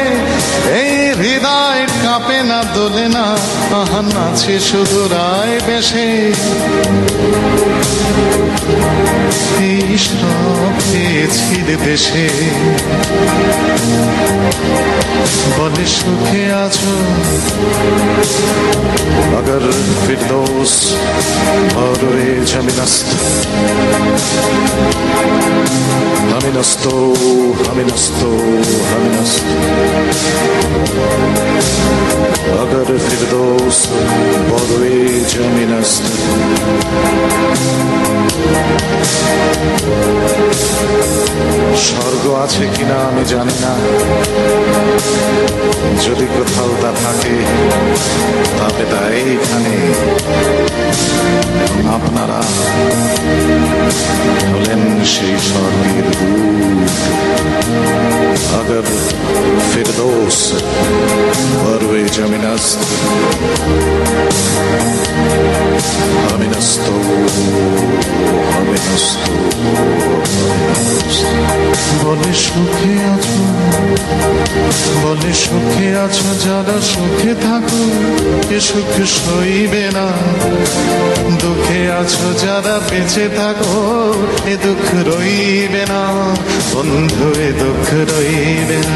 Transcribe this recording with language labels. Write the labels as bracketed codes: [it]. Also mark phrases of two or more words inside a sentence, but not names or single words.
[bn] এই হৃদয় কাঁপে না দোলে না, আহা নাচে শুধু রায় বেশে। এই সব পেয়েছি দেশে। বলে সুখে আছো [fa] اگر فردوس بر زمینست همینست و همینست و همینست اگر فردوس بر زمینست. [bn] স্বর্গ আছে কিনা আমি জানি না, যদি কোথাও তা থাকে তবে তা এইখানে। আপনারা হলেন সেই স্বর্গের দূত। [fa] اگر فردوس بر روی زمینست همینست و همینست و. [bn] বলে সুখে আছো, বলে সুখে আছো যারা সুখে থাকো, এ সুখ সইবে না। দুঃখে আছো যারা বেঁচে থাকো, এ দুঃখ রইবে না বন্ধু, এ দুঃখ রইবে না।